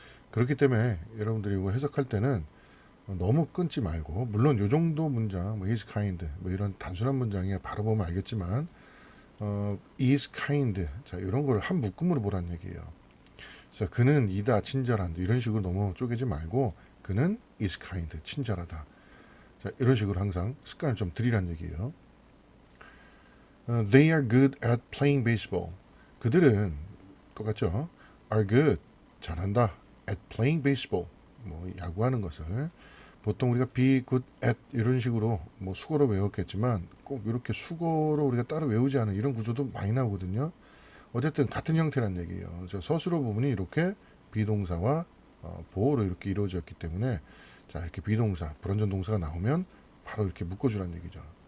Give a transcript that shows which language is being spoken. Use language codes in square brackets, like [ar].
[ko] 그렇기 때문에 여러분들이 이거 해석할 때는 너무 끊지 말고 물론 요 정도 문장 뭐 [en] is kind [ko] 뭐 이런 단순한 문장에 바로 보면 알겠지만 is kind 자 이런 걸 한 묶음으로 보라는 얘기예요. 그래서 그는 이다 친절한 이런 식으로 너무 쪼개지 말고 그는 [en] is kind [ko] 친절하다. 자 이런 식으로 항상 습관을 좀 들이란 얘기예요. [en] They are good at playing baseball. [ko] 그들은 똑같죠. [en] are good [ko] 잘한다 [en] at playing baseball [ko] 뭐 야구하는 것을 보통 우리가 [en] be good at [ko] 이런 식으로 뭐 수거로 외웠겠지만 꼭 이렇게 수거로 우리가 따로 외우지 않은 이런 구조도 많이 나오거든요. 어쨌든 같은 형태란 얘기예요. 저 서술어 부분이 이렇게 비동사와 보어로 이렇게 이루어졌기 때문에 자 이렇게 비동사, 불완전 동사가 나오면 바로 이렇게 묶어주라는 얘기죠.